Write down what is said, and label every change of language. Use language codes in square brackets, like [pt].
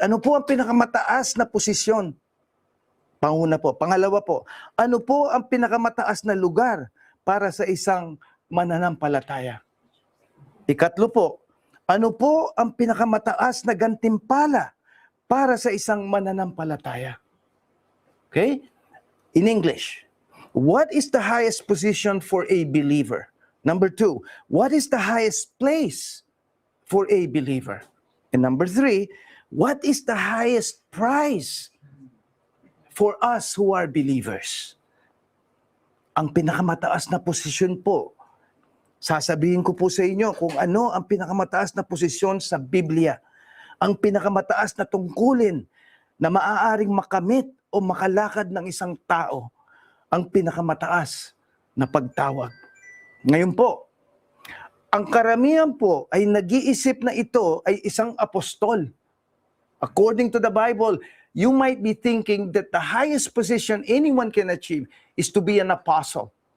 [tl] Ano po ang pinakamataas na posisyon? Panguna po. Pangalawa po, ano po ang pinakamataas na lugar para sa isang mananampalataya? Ikatlo po, ano po ang pinakamataas na gantimpala para sa isang mananampalataya? [en] Okay? In English, what is the highest position for a believer? Number 2, what is the highest place for a believer? And number 3, what is the highest prize for us who are believers? [tl] Ang pinakamataas na posisyon po, sasabihin ko po sa inyo kung ano ang pinakamataas na posisyon sa Biblia. Ang pinakamataas na tungkulin na maaaring makamit o makalakad ng isang tao. Ang pinakamataas na pagtawag. Ngayon po, ang karamihan po ay nag-iisip na ito ay isang apostol. [en] According to the Bible, you might be thinking that the highest position anyone can achieve is to be an apostle.